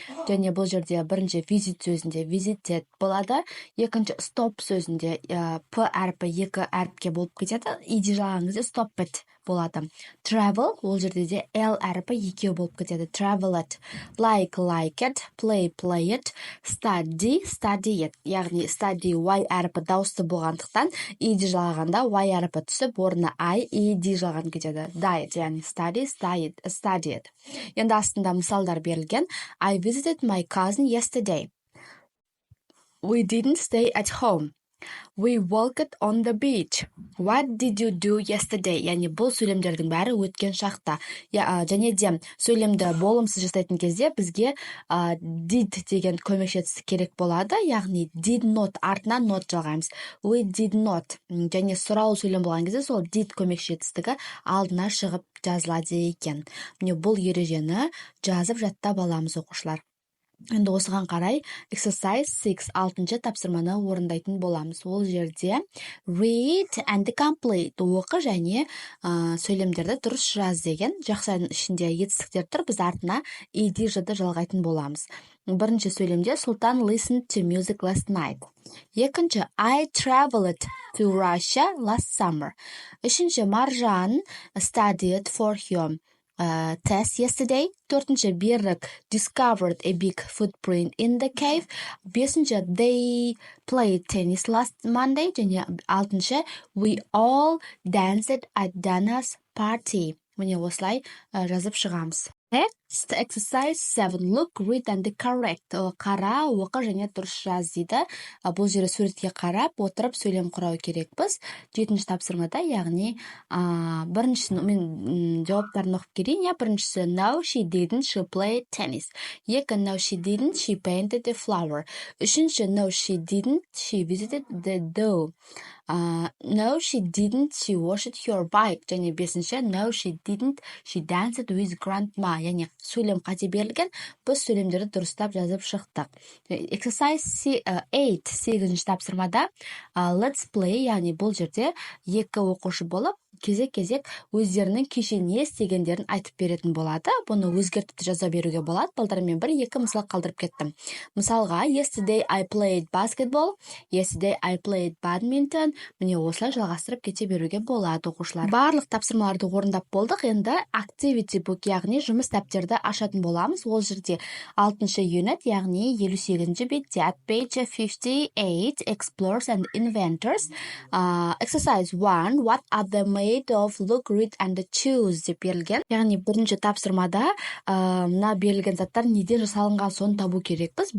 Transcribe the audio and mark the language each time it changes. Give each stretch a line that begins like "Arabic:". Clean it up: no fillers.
Kazakh: Және бұл жерде бірінші visit сөзінде visited болады, екінші stop сөзінде P әрпі 2 әріпке болып кетеді, ed жалған кезде stopped болады. Travel, ол жерде де L әріпі 2 болып кетеді, traveled.
English: Like it, play it, study it.
Kazakh: Яғни study Y әріпі дауысты болғандықтан ed жалғанда Y әріпі түсіп, орнына I, ed жалған кетеді.
English: Diet,
Kazakh: яғни
English: study it.
Kazakh: Енді астында мысалдар берілген.
English: I visited my cousin yesterday. We didn't stay at home. We walked on the beach. What did you do yesterday?
Kazakh: Яғни бұл сөйлемдердің бәрі өткен шақта. Және де сөйлемді болымсыз жасайтын кезде бізге did деген көмекші етістік керек болады. Яғни did not артына not жалғаймыз.
English: We did not.
Kazakh: Және сұраулы сөйлем болған кезде сол did көмекші етістігі алдына шығып жазылады екен. Міне бұл ережені жазып жаттап аламыз, оқушылар. Енді осыған қарай
English: exercise 6
Kazakh: 6-шы тапсырманы орындайтын боламыз. Ол жерде
English: read and complete,
Kazakh: оқы және сөйлемдерді дұрыс жаз деген жақсының ішінде етістіктер тұр. Біз артына ed жады жалғайтын боламыз. Бірінші сөйлемде
English: Sultan listened to music last night.
Kazakh: Екінші,
English: I traveled to Russia last summer.
Kazakh: Үшінші,
English: Маржан studied for her test yesterday.
Kazakh: Төртінші,
English: Берік discovered a big footprint in the cave.
Kazakh: Бесінші,
English: they played tennis last Monday.
Kazakh: Және алтыншы,
English: we all danced at Dana's party.
Kazakh: Міне осылай жазып шығамыз.
English: Next, exercise 7. Look, read and correct.
Kazakh: Қара, оқы және дұрыс жаз дейді. Бұл жерде суретке қарап, отырып сөйлем құрау керекпіз. 7-ші тапсырмада, яғни біріншісін мен жауаптарын оқып керейін. Біріншісі,
English: no, she didn't, she played tennis.
Kazakh: Екі,
English: no, she didn't, she painted a flower.
Kazakh: Үшінші,
English: no, she didn't, she visited the zoo. No, she didn't, she washed her bike.
Kazakh: Және бесінші,
English: no, she didn't, she danced with grandma.
Kazakh: Яғни сөйлем қате берілген, біз сөйлемдерді дұрыстап жазып шықтық.
English: Exercise 8
Kazakh: 8-ші тапсырмада
English: let's play,
Kazakh: яғни бұл жерде екі оқушы болып кезек өздерінің кеше не істегендерін айтып беретін болады. Бұны өзгертіп жаза беруге болады. Балдармен бір-екі мысал қалдырып кеттім. Мысалға,
English: yesterday I played basketball, yesterday I played badminton.
Kazakh: Міне осылай жалғастырып кете беруге болады, оқушылар. Барлық тапсырмаларды орындап болдық. Енді activity book, яғни жұмыс дәптерді ашатын боламыз. Ол жерде 6-шы юнит, яғни 58-ші бетте
English: at page 58 explores and inventors. Exercise 1, what are they made of? Look, read and choose
Kazakh: деп берілген. Яғни бірінші тапсырмада мына берілген заттар неден жасалынған соны табу керекпіз.